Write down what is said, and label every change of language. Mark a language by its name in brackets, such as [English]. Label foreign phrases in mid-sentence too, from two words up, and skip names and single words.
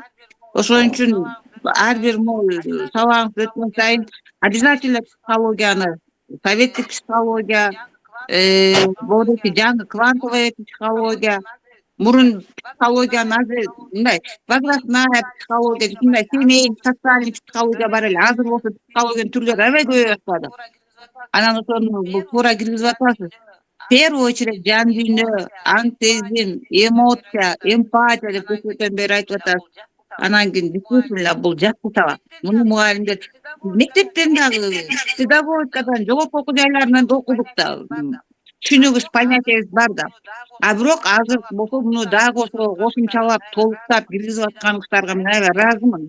[Kyrgyz] Ошон үчүн ар бир сабагыңыз өткөн сайын обязательно психологияны, советтик психология, болду жаңы [Russian] квантовая психология, [Kyrgyz] мурун психологиянын азыр мындай [Russian] возрастная психология, [Kyrgyz] мындай [Russian] семейный, социальный психология [Kyrgyz] бар эле. Азыр болсо психологиянын түрлөрү аябай көбөйүп баштады. Анан ошону туура киргизип атасыз. [Russian] В первую очередь [Kyrgyz] жан дүйнө, аң сезим, эмоция, эмпатия деп көптөн бери айтып атасыз. Анан кийин действительно бул жакшы сабак. Муну мугалимдер мектептен дагы, педагогикадан, жогорку окуу жайларынан да окудук да. Түшүнүгүбүз, понятиябыз бар да. А бирок азыр болсо муну дагы кошумчалап, толуктап киргизип атканыңыздарга мен аябай ыраазымын.